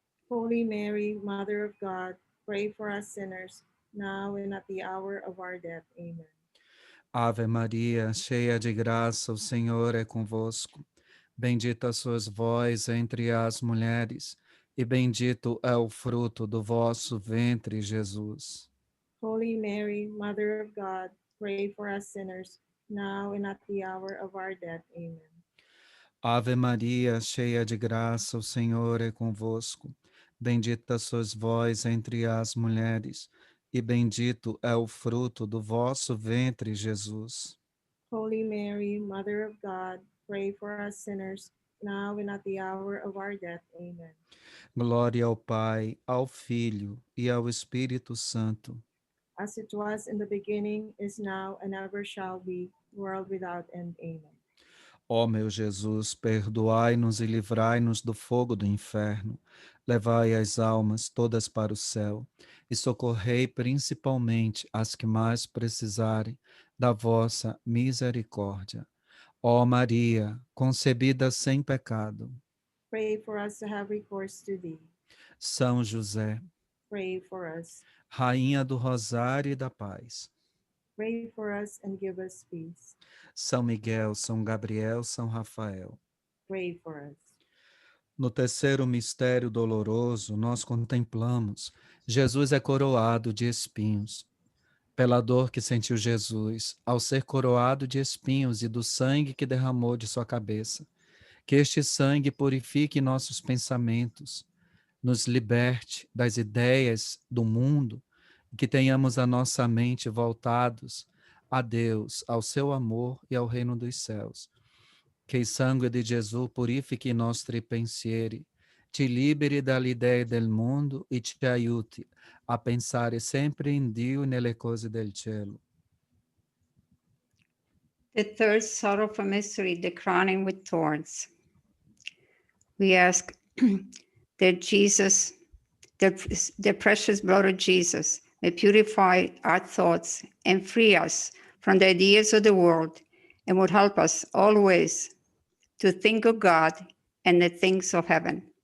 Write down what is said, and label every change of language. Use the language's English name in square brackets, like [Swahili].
[English] Holy Mary, Mother of God, pray for us sinners, now and at the hour of our death. Amen. [Portuguese] Ave Maria, cheia de graça, o Senhor é convosco. Bendita sois vós entre as mulheres, e bendito é o fruto do vosso ventre, Jesus. [English] Holy Mary, Mother of God, pray for us sinners, now and at the hour of our death. Amen. [Portuguese] Ave Maria, cheia de graça, o Senhor é convosco. Bendita sois vós entre as mulheres, e bendito é o fruto do vosso ventre, Jesus. [English] Holy Mary, Mother of God, pray for us sinners, now and at the hour of our death. Amen. [Portuguese] Glória ao Pai, ao Filho e ao Espírito Santo. [English] As it was in the beginning, is now, and ever shall be, world without end. Amen. [Portuguese] Ó meu Jesus, perdoai-nos e livrai-nos do fogo do inferno. Levai as almas todas para o céu e socorrei principalmente as que mais precisarem da vossa misericórdia. Ó Maria, concebida sem pecado. [English] Pray for us to have recourse to thee. [Portuguese] São José, [English] Pray for us. [Portuguese] Rainha do Rosário e da Paz. [English] Pray for us and give us peace. [Portuguese] São Miguel, São Gabriel, São Rafael. [English] Pray for us. [Portuguese] No terceiro mistério doloroso, nós contemplamos Jesus é coroado de espinhos. Pela dor que sentiu Jesus ao ser coroado de espinhos e do sangue que derramou de sua cabeça, que este sangue purifique nossos pensamentos, nos liberte das ideias do mundo, e que tenhamos a nossa mente voltados a Deus, ao seu amor e ao reino dos céus. [Italian] Che il sangue di Gesù purifichi i nostri pensieri, ci liberi dall'idea del mondo e ci aiuti a pensare sempre in Dio e nelle cose del cielo. [English] The third sorrowful mystery, the crowning with thorns. We ask that Jesus, the precious blood of Jesus, may purify our thoughts and free us from the ideas of the world and would help us always to think of God and the things of heaven.